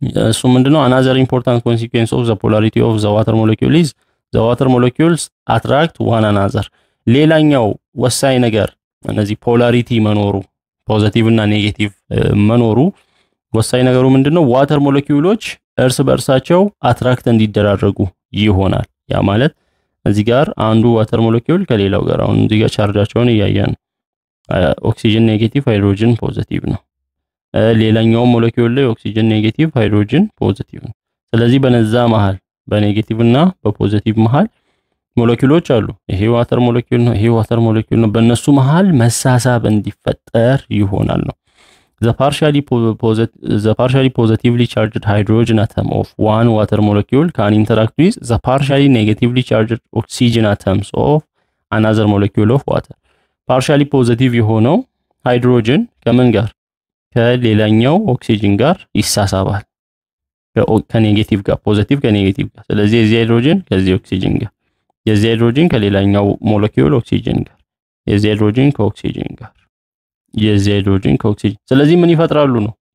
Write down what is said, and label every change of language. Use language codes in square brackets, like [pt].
[am] እሱ ምንድነው [en] another important consequence of the polarity of the water molecule is the water molecules attract one another [am] ሌላኛው ወሳኝ ነገር እነዚህ ፖላሪቲ መኖሩ ፖዚቲቭ እና ኔጌቲቭ መኖሩ ወሳኝ ነገሩ ምንድነው ዋተር ሞለኪውሎች እርስ በርሳቸው አትራክት እንዲደራረጉ ይሆናል ያ ማለት እዚህ ጋር አንዱ ዋተር ሞለኪውል ከሌላው ጋር አሁን እዚህ ጋር ቻርጃቸውን ያያያን ኦክሲጅን ኔጌቲቭ ሃይድሮጅን ፖዚቲቭ ነው ሌላኛው ሞለኪውል ላይ ኦክሲጅን ኔጌቲቭ ሃይድሮጅን ፖዚቲቭ ነው ስለዚህ በነዛ መሃል በኔጌቲቭ እና በፖዚቲቭ መሃል ሞለኪውሎች አሉ። ይሄ ዋተር ሞለኪውል ነው፣ ይሄ ዋተር ሞለኪውል ነው። በእነሱ መሃል መሳሳብ እንዲፈጠር ይሆናል ነው። [en] the partially positively charged hydrogen atom of one water molecule can interact with the partially negatively charged oxygen atoms of another molecule of water. [am] partially positive የሆነው ሃይድሮጅን ከምን ጋር ከሌላኛው ኦክሲጅን ጋር ይሳሳባል። ከኔጌቲቭ ጋር ፖዚቲቭ ከኔጌቲቭ ጋር። ስለዚህ የዚህ ሃይድሮጅን ከዚህ ኦክሲጅን ጋር፣ የዚህ ሃይድሮጅን ከሌላኛው ሞለኪውል ኦክሲጅን ጋር፣ የዚህ ሃይድሮጅን ከኦክሲጅን ጋር፣ የዚህ ሃይድሮጅን ከኦክሲጅን። ስለዚህ ምን ይፈጥራሉ ነው?